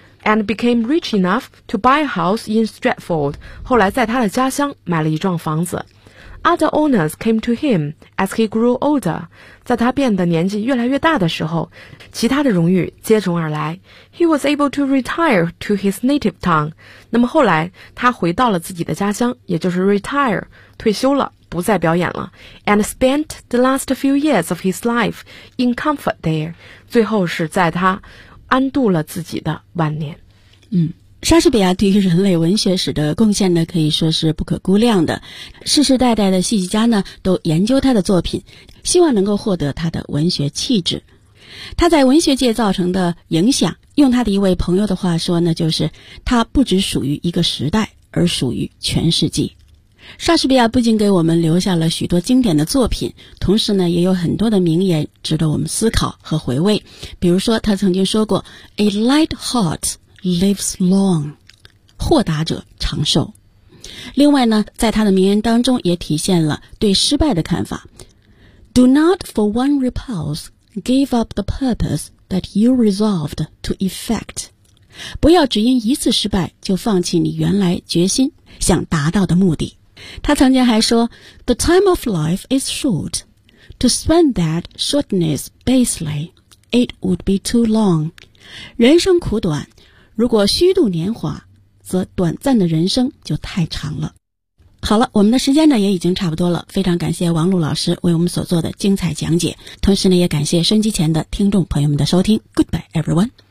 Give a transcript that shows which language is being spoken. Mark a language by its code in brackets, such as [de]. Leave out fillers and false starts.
[en] And became rich enough to buy a house in Stratford. [zh] 后来在他的家乡买了一幢房子。 [en] Other owners came to him as he grew older. [zh] 在他变得年纪越来越大的时候，其他的荣誉接踵而来。 [en] He was able to retire to his native town. [zh] 那么后来他回到了自己的家乡，也就是 retire, 退休了，不再表演了。 [en] And spent the last few years of his life in comfort there. [zh] 最后是在他安度了自己的晚年。莎士比亚对于人类文学史的贡献呢，可以说是不可估量的。世世代代的戏剧家呢，都研究他的作品，希望能够获得他的文学气质。他在文学界造成的影响，用他的一位朋友的话说呢，就是他不只属于一个时代，而属于全世界。莎士比亚不仅给我们留下了许多经典的作品，同时呢，也有很多的名言值得我们思考和回味。比如说，他曾经说过 ： [en] “A light heart。” lives long, [zh] 豁达者长寿。另外呢，在他的名言当中也体现了对失败的看法。 [en] Do not for one repulse give up the purpose that you resolved to effect. [zh] 不要只因一次失败就放弃你原来决心想达到的目的。他曾经还说 [en] The time of life is short. To spend that shortness basely, it would be too long. [zh] 人生苦短，如果虚度年华，则短暂的人生就太长了。好了，我们的时间呢也已经差不多了，非常感谢王璐老师为我们所做的精彩讲解，同时呢也感谢收音机前的听众朋友们的收听。 [en] Goodbye everyone.